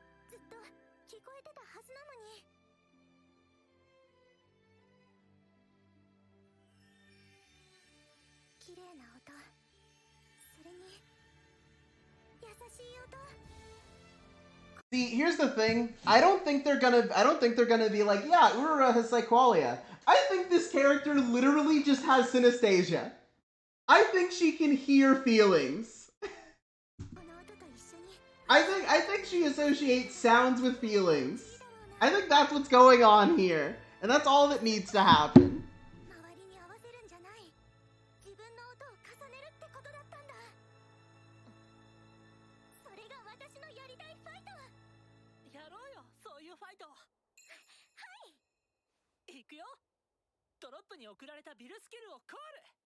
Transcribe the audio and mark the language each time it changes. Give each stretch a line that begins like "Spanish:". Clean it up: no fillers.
Japanese: ずっと聞こえてたはずなのに綺麗な音それに優しい音
English: See, here's the thing. I don't think they're gonna be like, yeah, Urara has Psyqualia. I think this character literally just has synesthesia. I think she can hear feelings.
Japanese: この音と一緒に
English: I think she associates sounds with feelings. I think that's what's going on here. And that's all that needs to happen.
Japanese: 周りに合わせるんじゃない自分の音を重ねるってことだったんだそれが私のやりたいファイトやろうよそういうファイトはい行くよドロップに送られたビルスキルをコール